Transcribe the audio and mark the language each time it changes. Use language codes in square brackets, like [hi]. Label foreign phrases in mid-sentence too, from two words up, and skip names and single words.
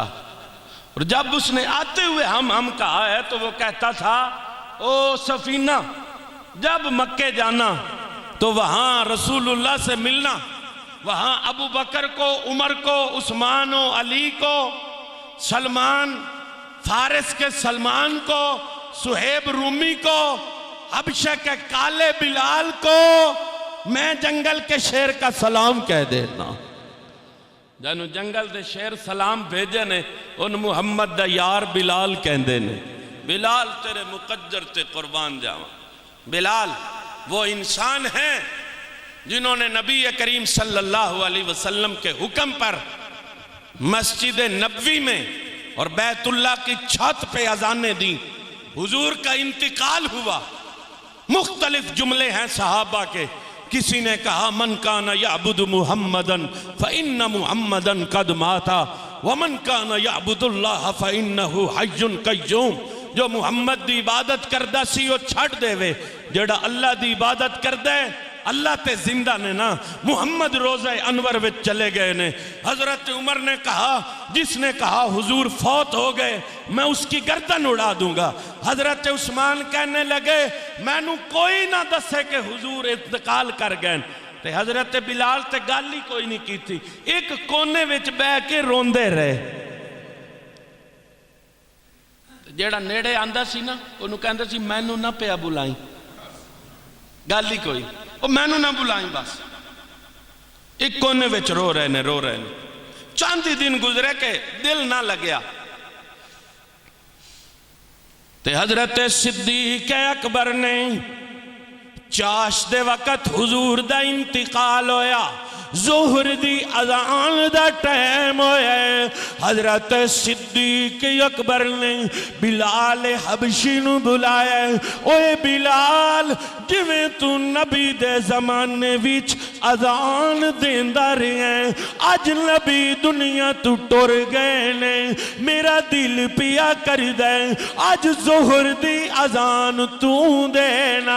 [ur] اور جب اس نے آتے ہوئے ہم کہا ہے تو وہ کہتا تھا او سفینہ جب مکے جانا تو وہاں رسول اللہ سے ملنا، وہاں ابو بکر کو، عمر کو، عثمان و علی کو، سلمان فارس کے سلمان کو، سہیب رومی کو، حبشہ کے کالے بلال کو میں جنگل کے شیر کا سلام کہہ دینا۔ [pa] جانو جنگل دے شیر سلام بھیجے نے، ان محمد دا یار بلال کہندے نے، بلال تیرے مقدر تے قربان جاواں۔ [ur] بلال وہ انسان ہیں جنہوں نے نبی کریم صلی اللہ علیہ وسلم کے حکم پر مسجد نبوی میں اور بیت اللہ کی چھت پہ اذانیں دیں۔ حضور کا انتقال ہوا، مختلف جملے ہیں صحابہ کے، کسی نے کہا [ar] من کان یعبد محمدن فإن محمدن قد ماتا ومن کان یعبد اللہ فإنہ حی قیوم۔ [pa] جو محمد دی عبادت کردہ سی وہ چھڑ دے وے، جڑا اللہ دی عبادت کردہ اللہ تے زندہ نے نا۔ محمد روزہ انور وچ چلے گئے نے۔ [ur] حضرت عمر نے کہا، جس نے کہا حضور فوت ہو گئے میں اس کی گردن اڑا دوں گا۔ [pa] حضرت عثمان کہنے لگے میں نو کوئی نہ دسے کہ حضور انتقال کر گئے۔ تے حضرت بلال تے گالی کوئی نہیں کی تھی، ایک کونے وچ بہ کے روندے رہے۔ جیڑا نیڑے آندہ سی نا انہوں کہندہ سی میں نو نہ پیا بلائیں، گالی کوئی، اور میں نو نہ بلائیں بس۔ ایک کونے وچ رو رہے نے۔ چاندی دن گزرے کے دل نہ لگیا تے حضرت صدیق اکبر نے چاش دے وقت حضور دا انتقال ہویا، ظہر دی اذان دا ٹائم ہویا ہے۔ حضرت صدیق اکبر نے بلال حبشی نو بلایا ہے، اوے بلال جویں تو نبی دے زمانے وچ اذان دیندہ رہے ہیں، اج نبی دنیا تو ٹر گئے نے، میرا دل پیا کر دے، اج ظہر دی اذان تو دینا۔